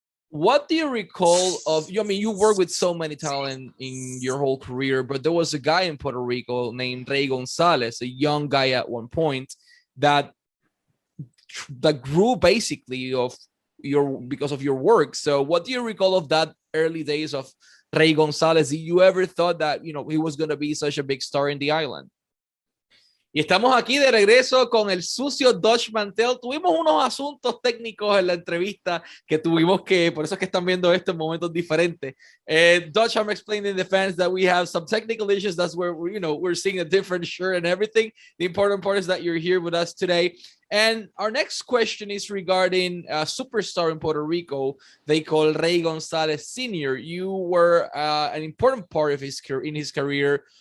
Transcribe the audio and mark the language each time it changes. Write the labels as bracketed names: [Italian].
[English] What do you recall of, I mean, you work with so many talent in your whole career, but there was a guy in Puerto Rico named Rey Gonzalez, a young guy at one point that grew basically because of your work. So what do you recall of that early days of Rey Gonzalez? Did you ever thought that, he was going to be such a big star in the island? [Spanish] Y estamos aquí de regreso con el sucio Dutch Mantel. Tuvimos unos asuntos técnicos en la entrevista que tuvimos que, por eso es que están viendo esto en momentos diferentes. [English] Dutch, I'm explaining to the fans that we have some technical issues. That's where we're seeing a different shirt and everything. The important part is that you're here with us today. And our next question is regarding a superstar in Puerto Rico they call Rey Gonzalez Sr. You were an important part of his career.